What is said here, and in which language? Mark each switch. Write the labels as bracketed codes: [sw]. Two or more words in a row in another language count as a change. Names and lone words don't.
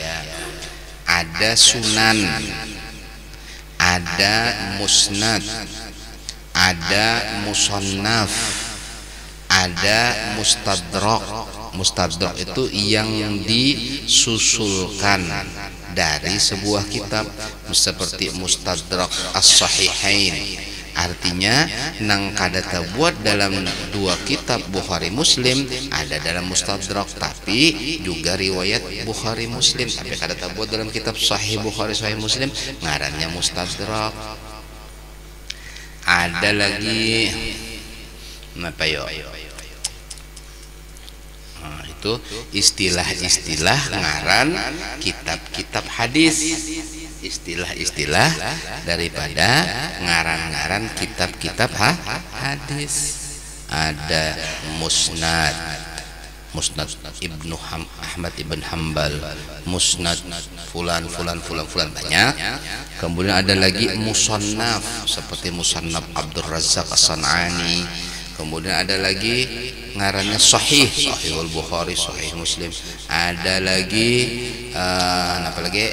[id] Ada sunan, ada musnad, ada musannaf, ada mustadrak. Mustadrak itu yang disusulkan dari sebuah kitab, seperti Mustadrak As-Sahihain. Artinya nang kada terbuat dalam dua kitab Bukhari Muslim, ada dalam Mustadrak, tapi juga riwayat Bukhari Muslim, tapi kada terbuat dalam kitab Sahih Bukhari Sahih Muslim, [bjn] ngarannya Mustadrak. [id] Ada lagi apa yo? Itu istilah-istilah ngaran kitab-kitab hadis, istilah-istilah daripada ngaran-ngaran kitab-kitab hadis. Ada musnad, musnad Ibnu Ahmad ibn Hanbal, musnad fulan banyak. Kemudian ada lagi musannaf seperti musannaf Abdul Razzaq As-San'ani. Kemudian ada lagi ngarannya sahih, Sahihul Bukhari, Sahih Muslim. Ada lagi apa lagi?